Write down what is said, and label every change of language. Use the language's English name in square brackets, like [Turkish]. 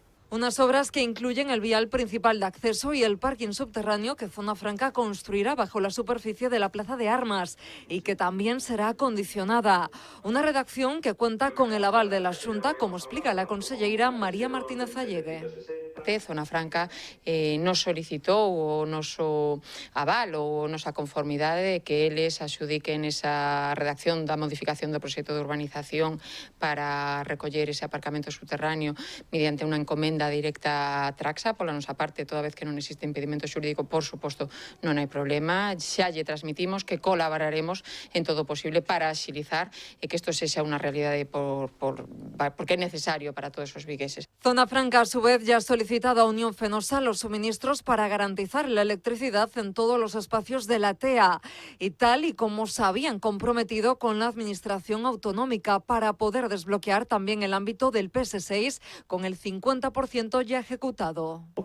[Spanish] Unas obras que incluyen el vial principal de acceso y el parking subterráneo que Zona Franca construirá bajo la superficie de la Plaza de Armas y que también será acondicionada. Una redacción que cuenta con el aval de la Xunta, como explica la conselleira María Martínez Allegue. [Galician] Zona Franca nos solicitou o noso aval ou nosa conformidade de que eles axudiquen esa redacción da modificación do proxecto de urbanización para recoller ese aparcamento subterráneo mediante unha encomenda directa a Traxa. Pola nosa parte, toda vez que non existe impedimento xurídico, por suposto, non hai problema. Xa lle transmitimos que colaboraremos en todo posible para axilizar e que isto sexa unha realidade porque é necesario para todos os vigueses. [Spanish] Zona Franca, a su vez, ya ha solicitado a Unión Fenosa los suministros para garantizar la electricidad en todos los espacios de la ETEA, y tal y como se habían comprometido con la Administración Autonómica para poder desbloquear también el ámbito del PS6 con el 50% ya ejecutado.